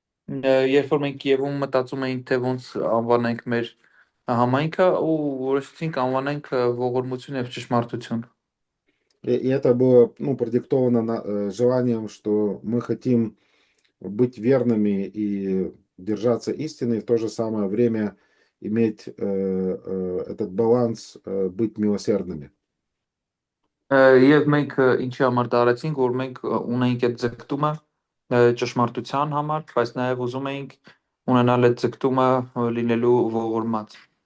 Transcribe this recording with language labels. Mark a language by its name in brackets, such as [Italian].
[Armenian] Երբ որ մենք Կիևում մտածում էինք, թե ոնց անվանենք մեր համայնքը, ու որոշեցինք անվանենք ողորմություն եւ ճշմարտություն։ [Russian] И это было, ну, продиктовано желанием, что мы хотим быть верными и держаться истины, и в то же самое время иметь этот баланс, быть милосердными. [Armenian] Եվ մենք ինչի համար տարեցինք, որ մենք ունենք այդ ձգտումը ճշմարտության համար, բայց նաև ուզում էինք ունենալ այդ ձգտումը լինելու ողորմած։